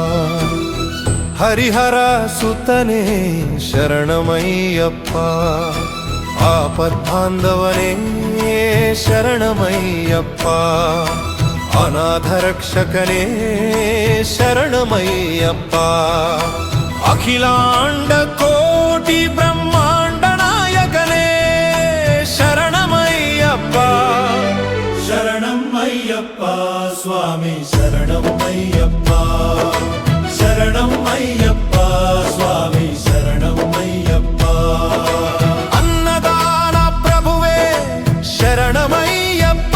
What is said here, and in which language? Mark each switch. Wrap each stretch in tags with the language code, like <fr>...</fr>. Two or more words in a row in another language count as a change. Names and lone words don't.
<ml>ഹരിഹര സുതനേ ശരണമയ്യപ്പ, ആപദ്ബാന്ധവനേ ശരണമയ്യപ്പ, അനാഥ രക്ഷകനേ ശരണമയ്യപ്പ, അഖിലാണ്ഡ കോടി കോടി ബ്രഹ്മാണ്ഡ നായകനേ ശരണമയ്യപ്പ. ശരണം അയ്യപ്പ സ്വാമി ശരണം അയ്യപ്പ ശരണം അയ്യപ്പ സ്വാമി ശരണം അയ്യപ്പ അന്നദാന പ്രഭുവേ ശരണമയ്യപ്പ.</ml>